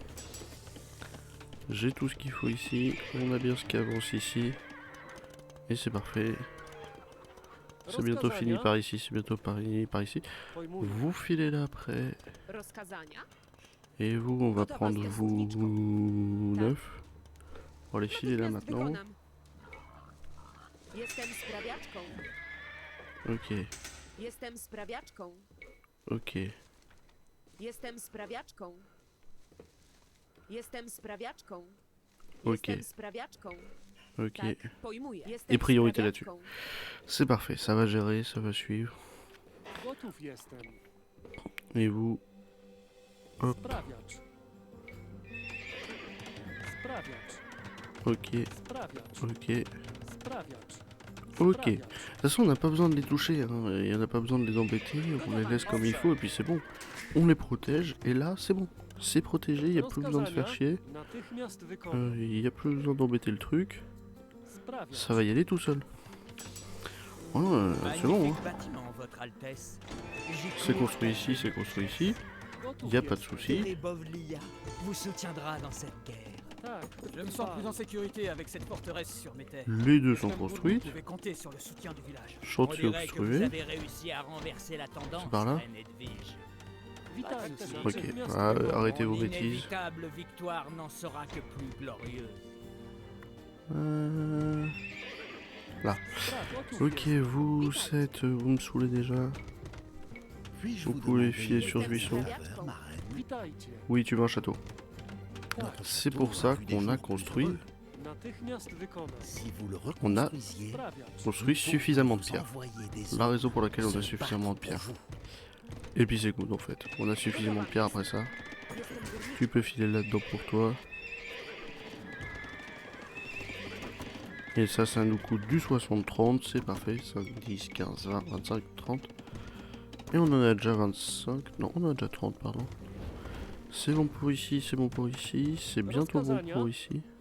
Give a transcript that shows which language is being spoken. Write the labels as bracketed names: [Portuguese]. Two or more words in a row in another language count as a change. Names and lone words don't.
[French] J'ai tout ce qu'il faut ici. On a bien ce qui avance ici. Et c'est parfait. C'est bientôt fini par ici, c'est bientôt par ici. [Polish] Pojmuję. [French] Vous filez là après. Et vous, on va prendre vous 9. On va les filer là [Polish] Natychmiast [French] maintenant. [Polish] wykonam. Jestem sprawiaczką. [French] Ok, [Polish] Jestem sprawiaczką. [French] ok. [Polish] Jestem sprawiaczką. Jestem sprawiaczką. [French] Ok. [Polish] Jestem sprawiaczką. [French] Ok. [Polish] Tak, pojmuję. Jestem [French] Et priorité [Polish] sprawiaczką. [French] C'est parfait, ça va gérer, ça va suivre. [Polish] Gotów jestem. [French] Et vous... Hop, [Polish] Sprawiacz. Sprawiacz. [French] ok, [Polish] Sprawiacz. [French] ok. [Polish] Sprawiacz. [French] Ok. [Polish] Sprawiacz. [French] De toute façon, on n'a pas besoin de les toucher, hein. Il n'y en a pas besoin de les embêter, on les laisse comme il faut et puis c'est bon. On les protège et là, c'est bon. C'est protégé, il n'y a plus besoin de faire chier. [Polish] Natychmiast wykonam. [French] Il n'y a plus besoin d'embêter le truc. [Polish] Sprawiacz. [French] Ça va y aller tout seul. Ouais, c'est bon, hein. Bâtiment, Votre Altesse. C'est construit ici, c'est construit ici. [Polish] Gotów [French] Il n'y a pas de [Polish] jestem. [French] souci. Et Bovlia vous soutiendra dans cette guerre. [Polish] Tak. [French] Je me sens plus en sécurité avec cette forteresse sur mes terres. Les deux sont Vous construites. pouvez compter sur le soutien du village. On Chantier dirait que vous obstrué. avez réussi à renverser la tendance, C'est par là Reine Edwige. [Polish] Witajcie. [French] Ok, [Polish] Natychmiast [French] ah, [Polish] wykonam. [French] arrêtez vos Mon bêtises. inévitable victoire n'en sera que plus glorieuse. Là. [Polish] Gotów [French] Ok, [Polish] jestem. [French] vous êtes... Vous me saoulez déjà. Puis-je Vous vous pouvez demander filer sur ce [Polish] Jestem [French] buisson. [Polish] sprawiaczką. [French] ma reine? [Polish] Witajcie. [French] Oui, tu veux un château. [Polish] Tak. [French] C'est pour ça qu'on a construit, [Polish] Natychmiast wykonam. [French] Si vous le On a- reconstruisiez, [Polish] Sprawiacz. [French] construit suffisamment de pierres. envoyer des La hommes raison pour laquelle on se a suffisamment de battre pierres. pour vous. Et puis c'est good en fait. On a suffisamment de pierres après ça. [Polish] Jestem górniczą. [French] Tu peux filer là-dedans pour toi. Et ça nous coûte du 60-30, c'est parfait. 5, 10, 15, 20, 25, 30. Et on en a déjà 25. Non, on en a déjà 30, pardon. C'est bon pour ici, c'est bon pour ici. C'est bientôt bon pour ici.